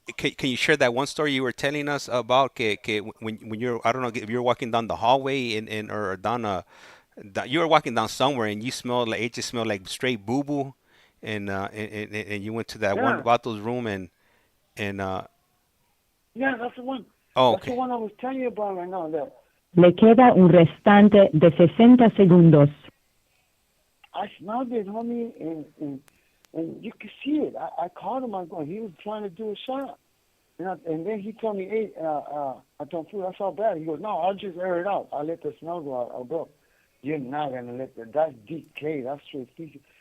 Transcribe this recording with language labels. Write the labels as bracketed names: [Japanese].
[English] can you share that one story you were telling us about when you're, I don't know if you're walking down the hallway or down you were walking down somewhere and you smelled like it just smelled like straight boo boo, and you went to that one Yeah. Vato's room and Yeah, that's the one. oh, That's the okay. one I was telling you about right now. That [Spanish] Le queda un restante de 60 segundos. [English] I smelled it, homie, and you could see it. I called him. He was trying to do a shot. And then he told me, hey, I told him, that's all bad. He goes, no, I'll just air it out. I'll let the smell go out. Bro, you're not going to that's DK. That's straight species.